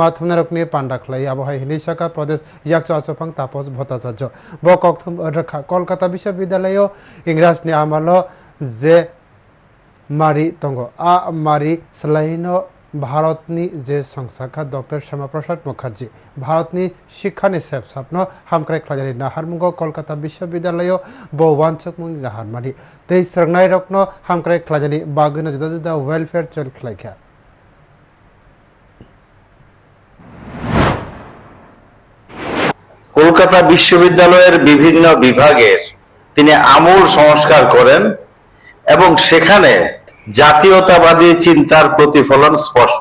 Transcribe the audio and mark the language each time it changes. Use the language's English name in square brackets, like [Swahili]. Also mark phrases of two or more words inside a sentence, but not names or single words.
[Kok Borok] थुमनारकनि पांडाखलाई आबहाय हिनिसाका प्रदेश याकचो आचोफां तापस भट्टाचार्य ब कक्थुम रखा कलकाता विश्वविद्यालय इंग्राजनि आमालो जे मारी तंगो आ मारी सलाइनो भारतनि जे संसाखा डॉक्टर श्यामा प्रसाद मुखार्जी भारतनि शिक्षानि सेब सापनो हामक्राय ख्लाजानि नाहारमुंगो कलकाता विश्वविद्यालय बवानचकमुंनि नाहारमानि दै सरनाय रखनो हामक्राय ख्लाजानि बागैनो जुदा जुदा वेलफेयर चल ख्लायखा [Bangla] কলকাতা বিশ্ববিদ্যালয়ের বিভিন্ন বিভাগের তিনি আমূল সংস্কার করেন এবং সেখানে জাতীয়তাবাদী চিন্তার প্রতিফলন স্পষ্ট।